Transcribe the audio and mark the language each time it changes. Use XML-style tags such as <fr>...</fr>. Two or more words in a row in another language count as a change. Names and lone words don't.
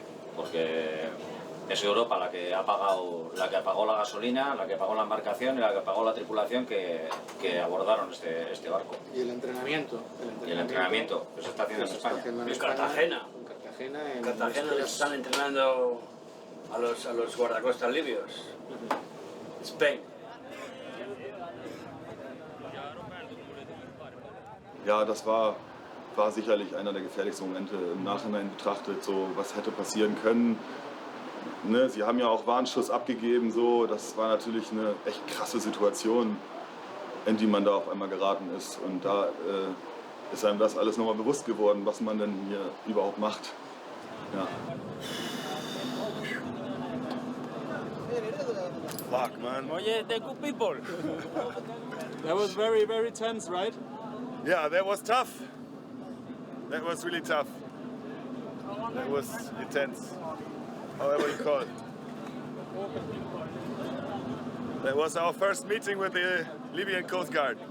<es>Porque es Europa la que pagó la gasolina, la que pagó la embarcación y la que pagó la tripulación que abordaron este barco. ¿Y el entrenamiento? Y el entrenamiento que se está haciendo en España. En Cartagena. En Cartagena les están entrenando a los guardacostas libios.</es> <en>Spain.</en> <de>Ja, das war sicherlich einer der gefährlichsten Momente im Nachhinein betrachtet, so was hätte passieren können. Ne, sie haben ja auch Warnschuss abgegeben, so, das war natürlich eine echt krasse Situation, in die man da auf einmal geraten ist. Und da ist einem das alles nochmal bewusst geworden, was man denn hier überhaupt macht. Ja.</de> <en>Fuck, man.</en> <es>Oye,</es> <en>the good people. That was very, very tense, right? Yeah, that was tough. That was really tough. That was intense. However you call it. That was our first meeting with the Libyan Coast Guard.</en>